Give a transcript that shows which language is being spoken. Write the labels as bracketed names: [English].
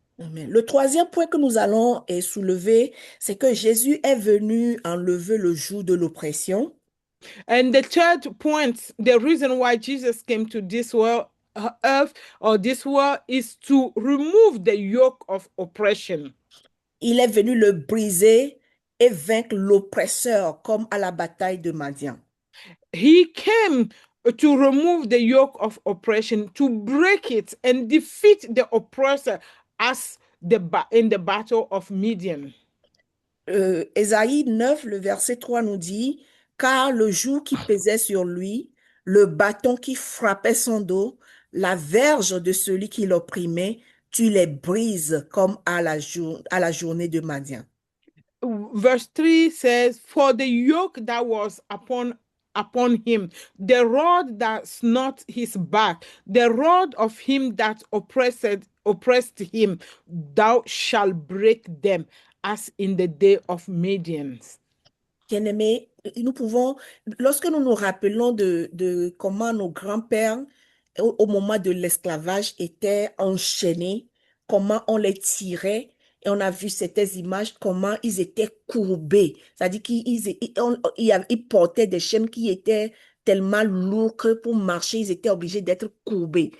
[English] Amen. [French] Le troisième point que nous allons soulever, c'est que Jésus est venu enlever le joug de l'oppression. [English] And the third point, the reason why Jesus came to this world, earth or this world, is to remove the yoke of oppression. [French] Il est venu le briser et vaincre l'oppresseur comme à la bataille de Madian. [English] He came to remove the yoke of oppression, to break it and defeat the oppressor as in the battle of Midian. [French] Ésaïe 9, le verset 3 nous dit, car le joug qui pesait sur lui, le bâton qui frappait son dos, la verge de celui qui l'opprimait, tu les brises comme à la journée de Madian. [English] Verse 3 says, for the yoke that was upon him, the rod that smote his back, the rod of him that oppressed him, thou shalt break them as in the day of Midian. [French] Bien-aimés, nous pouvons, lorsque nous nous rappelons de comment nos grands-pères, au moment de l'esclavage, étaient enchaînés, comment on les tirait, et on a vu ces images, comment ils étaient courbés. C'est-à-dire qu'ils portaient des chaînes qui étaient tellement lourdes que pour marcher, ils étaient obligés d'être courbés.